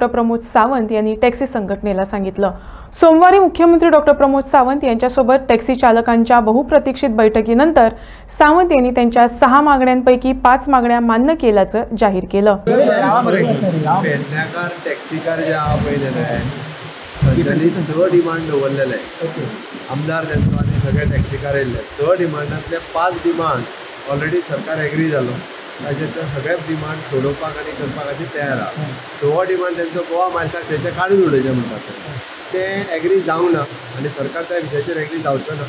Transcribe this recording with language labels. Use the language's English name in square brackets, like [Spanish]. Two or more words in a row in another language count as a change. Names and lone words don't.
[Marathi] प्रमोद सावंत यांनी टॅक्सी संघटनेला सांगितलं। सोमवारी मुख्यमंत्री डॉ. प्रमोद सावंत यांच्यासोबत टॅक्सी चालकांच्या बहुप्रतीक्षित बैठकीनंतर सावंत यांनी त्यांच्या 6 मागण्यांपैकी 5 मागण्या मान्य केल्याचं जाहीर केलं। [Konkani] टॅक्सीकार जे त्यांनी स डिमांड दवरलेले आमदार त्यांचो आनी सगळे टॅक्सीकार येयल्ले। स डिमांडांतले 5 डिमांड ऑलरेडी सरकार एग्री जालो, ताजेर ते सगळे डिमांड सोडोवपाक आनी करपा खातीर तयार आहा। सो डिमांड त्यांचो गोवा माइल्साक तेचे काडून उडोवचें म्हणटात ते एग्री जावंक ना आनी सरकार त्या विशयाचेर एग्री जावचो ना।